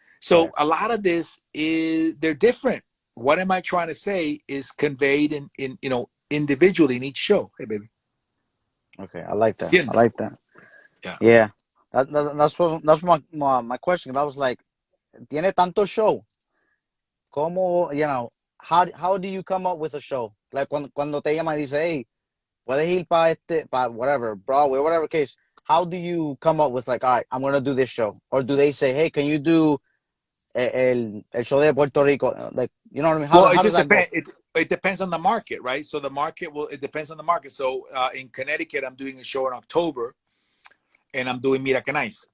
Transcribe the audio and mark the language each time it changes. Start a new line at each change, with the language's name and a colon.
English: So a lot of this is, they're different. What am I trying to say is conveyed in you know, individually in each show. Hey, baby. Okay, I like that. I like that. Yeah. That's my question. I was like,
Spanish: tiene tanto show. ¿Cómo,
English: you know, how do you come up with a show?
Spanish: Like cuando te llama y dice, hey, puedes ir para whatever, Broadway, whatever case.
English: How do you come up with like, all right, I'm going to do this show? Or do they say, hey, can you do
Spanish: el show de Puerto Rico?
English: Like, you know what I mean? How does that go? It depends on the market, right? So the market it depends on the market. So in Connecticut, I'm doing a show in October and I'm doing Mira Que Nice.